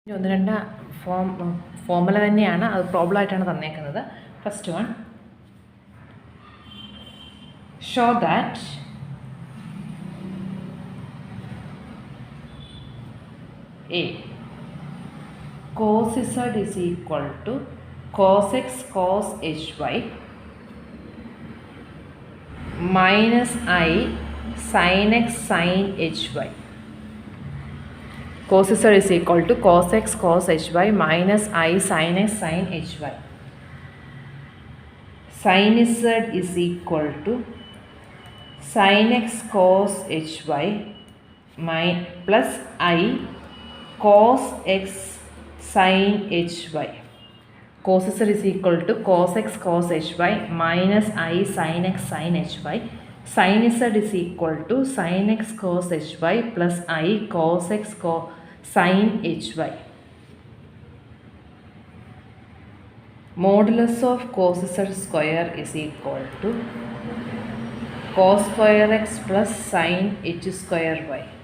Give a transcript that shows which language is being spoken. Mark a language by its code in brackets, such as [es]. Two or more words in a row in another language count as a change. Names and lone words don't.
[ml] ഒന്ന് രണ്ട് ഫോർമുല തന്നെയാണ്, അത് പ്രോബ്ലം ആയിട്ടാണ് തന്നേക്കുന്നത്. [en] first one, show that a cos z is equal to cos x cos hy minus I sin x sin hy. Cos z is equal to cos x cos hy minus I sin x sin hy. Sin z is equal to sin x cos hy plus I cos x sin hy. Cos z is equal to cos x cos hy minus I sin x sin hy. Sin z is equal to sin x cos hy plus I cos x sin hy. Modulus of cos z square is equal to cos square x plus sin h square y.